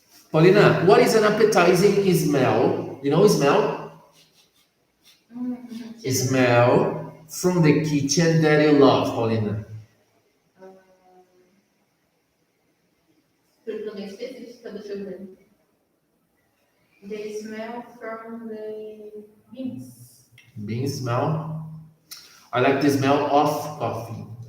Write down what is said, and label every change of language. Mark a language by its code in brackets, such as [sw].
[en] Paulina, what is an appetizing smell? You know smell? Smell from the kitchen that you love, Paulina. [pt] Pergunta bem específica, deixa eu ver. [en] They smell from the beans. Bean smell. I like the smell of coffee.